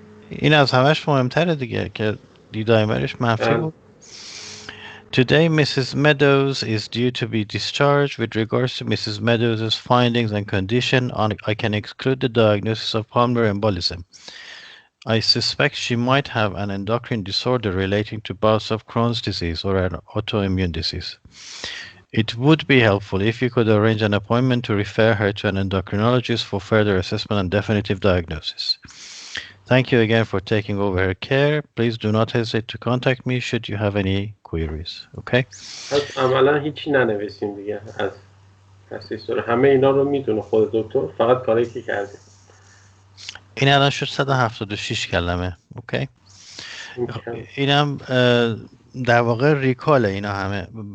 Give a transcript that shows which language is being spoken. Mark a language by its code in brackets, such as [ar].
[fa] این از همش مهمتره دیگه که دی دایمرش منفی بود. [en] Today, Mrs. Meadows is due to be discharged. With regards to Mrs. Meadows' findings and condition, I can exclude the diagnosis of pulmonary embolism. I suspect she might have an endocrine disorder relating to bouts of Crohn's disease or an autoimmune disease. It would be helpful if you could arrange an appointment to refer her to an endocrinologist for further assessment and definitive diagnosis. Thank you again for taking over her care. Please do not hesitate to contact me should you have any queries. Okay. [fa] پس عملا هیچی ننویسیم دیگه از تسیسور، همه اینا رو میدونه خود دکتر، فقط کاری که کردیم. این الان شد 176 کلمه. اوکی. اینم در واقع ریکاله اینا همه.